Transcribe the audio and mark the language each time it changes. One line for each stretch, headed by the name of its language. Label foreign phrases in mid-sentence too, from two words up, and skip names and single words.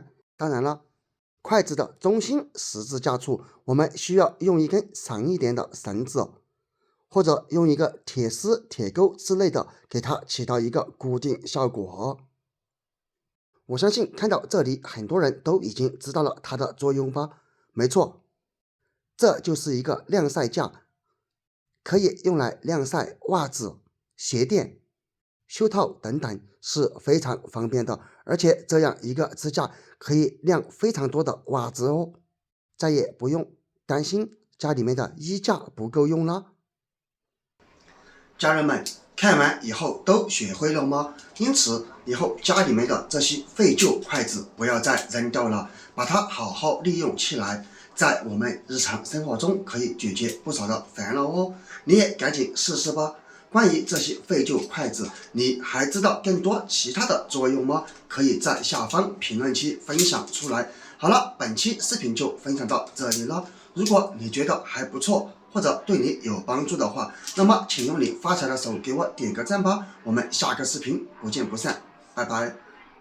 Chinese: 當然了，筷子的中心十字架處，我們需要用一根長一點的繩子，或者用一個鐵絲、鐵鈎之類的，給它起到一個固定效果。我相信看到這裡，很多人都已經知道了它的作用吧？沒錯，這就是一個晾曬架，可以用來晾曬襪子、鞋墊、袖套等等，是非常方便的。而且這樣一個支架可以晾非常多的襪子哦，再也不用擔心家裡面的衣架不夠用了。家人們，看完以後都學會了嗎？因此以後家裡面的這些廢舊筷子不要再扔掉了，把它好好利用起來，在我們日常生活中可以解決不少的煩惱哦。你也趕緊試試吧。關於這些廢舊筷子，你還知道更多其他的作用嗎？可以在下方評論區分享出來。好了，本期視頻就分享到這裡了。如果你覺得還不錯，或者对你有幫助的話，那麼請用你發財的手給我點個讚吧。我們下個視頻不見不散，拜拜。